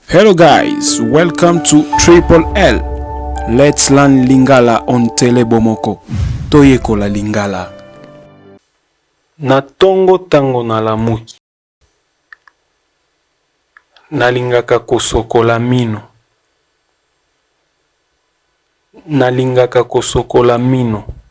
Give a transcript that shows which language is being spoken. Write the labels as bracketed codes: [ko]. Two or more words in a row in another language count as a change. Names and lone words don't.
[en] Hello guys, welcome to Triple L. Let's learn Lingala on Telebomoko. [ln] Toyekola Lingala. Na tongo tango nalamuki, nalingaka kosokola mino. Nalingaka kosokola mino.